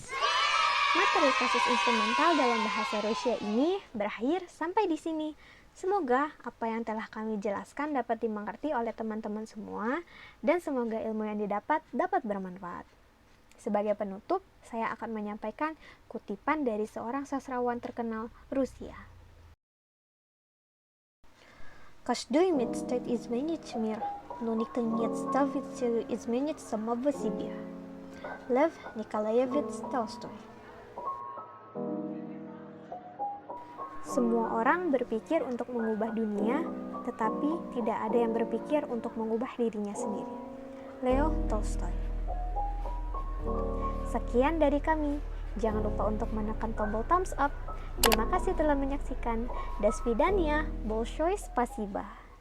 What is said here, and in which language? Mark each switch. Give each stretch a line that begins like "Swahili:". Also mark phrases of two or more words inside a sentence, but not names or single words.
Indonesian: Materi kasus instrumental dalam bahasa Rusia ini berakhir sampai di sini. Semoga apa yang telah kami jelaskan dapat dimengerti oleh teman-teman semua dan semoga ilmu yang didapat dapat bermanfaat. Sebagai penutup, saya akan menyampaikan kutipan dari seorang sastrawan terkenal Rusia.
Russian: Каждый мечтает изменить мир, но никто не ставит целью изменить самого себя. Лев Николаевич Толстой.
Indonesian: Semua orang berpikir untuk mengubah dunia, tetapi tidak ada yang berpikir untuk mengubah dirinya sendiri. Leo Tolstoy. Sekian dari kami. Jangan lupa untuk menekan tombol
English: thumbs up.
Indonesian: Terima kasih telah menyaksikan.
Russian: До свидания. Большое спасибо.